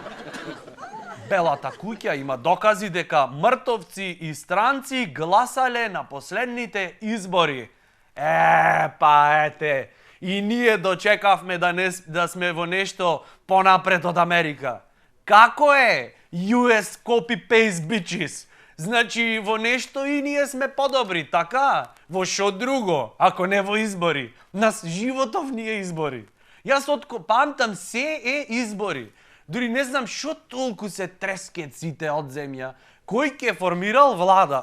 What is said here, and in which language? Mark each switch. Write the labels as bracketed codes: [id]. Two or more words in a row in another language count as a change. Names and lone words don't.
[mk] Белата куќа има докази дека мртовци и странци гласале на последните избори. Па ете, и ние дочекавме да сме во нешто понапред од Америка. Како е? [en] US copy-paste bitches. [mk] Значи, во нешто и ние сме подобри, така? Во шо друго, ако не во избори? Нас животов ни е избори. Јас памтам се е избори. Дури не знам шо толку се трескет сите од земја. Кој ќе формирал влада?